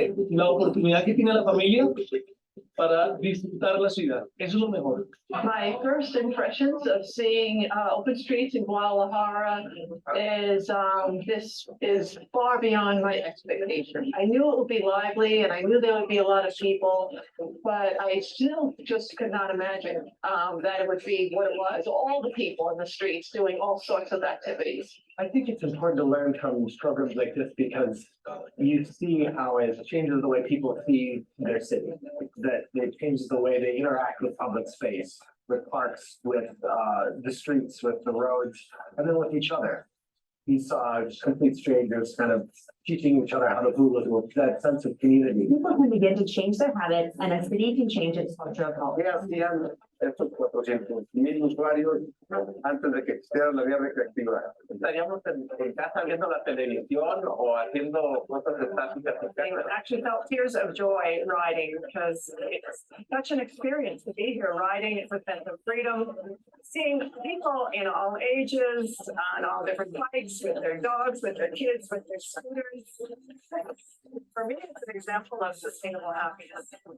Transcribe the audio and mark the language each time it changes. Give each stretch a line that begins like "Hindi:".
Spanish: La oportunidad que tiene la familia para disfrutar la ciudad. Eso es lo mejor.
English: My first impressions of seeing open streets in Guadalajara is this is far beyond my expectation. I knew it would be lively and I knew there would be a lot of people, but I still just could not imagine that it would be what it was, all the people in the streets doing all sorts of activities. I think it's important to learn from programs like this because you see how it changes the way people see their city, that it changes the way they interact with public space, with parks, with the streets, with the roads, and then with each other. He saw complete strangers kind of teaching each other how to hula hoop, that sense of community. People can begin to change their habits, and a city can change its culture of health.
Spanish: Estos 400,000 usuarios antes de que existiera la vía recreativa. Estaríamos en casa viendo la televisión o haciendo cosas estáticas.
English: I actually felt tears of joy riding because it's such an experience to be here riding. It's a sense of freedom, seeing people in all ages, on all different bikes, with their dogs, with their kids, with their scooters. For me, it's an example of sustainable happiness.